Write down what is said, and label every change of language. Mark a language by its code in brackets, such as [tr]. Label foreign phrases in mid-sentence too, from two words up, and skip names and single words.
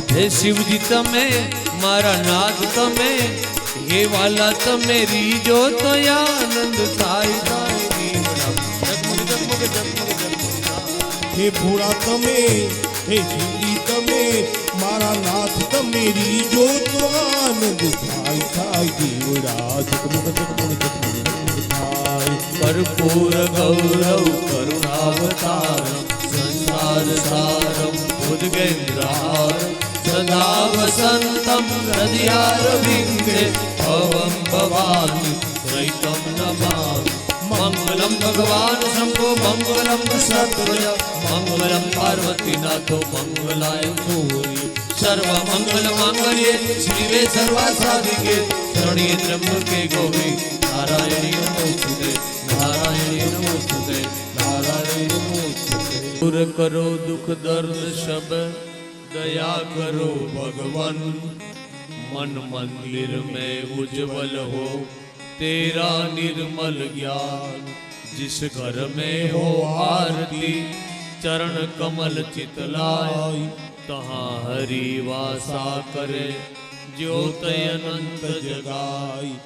[gu] હે શિવજી તમે મારા નાથ તમે હે વાલા તમે રીજો તો આનંદ થાય થાય દીવડા જગમગ જગમગ જગમગ જગમગ થાય. હે ભોળા તમે હે શિવજી તમે મારા નાથ તમે રીજો તો આનંદ થાય થાય દીવડા જગમગ જગમગ જગમગ થાય. [sa] कर्पूर गौरव करुणावतारम संसार सारम उद्गेन्द्रहारम सदा वसंतम हृदयारविंदे भवं भवामि त्रैतं नमामि. मंगलम भगवान शंभो मंगलम सत्वय मंगलम पार्वती नाथो मंगलाय गौरी. सर्व मंगल मांगल्ये शिवे सर्वासाधिके शरण्ये त्र्यंबके गौरी नारायणी नमोस्तुते नारायणी नमोस्तुते नारायणी नमोस्तुते. [hi] दूर करो दुख दर्द सब दया करो भगवान. मन मंदिर में उज्जवल हो तेरा निर्मल ज्ञान. जिस घर में हो आरती चरण कमल चितलाय तहाँ हरि वासा करे ज्योत अनंत जगाई.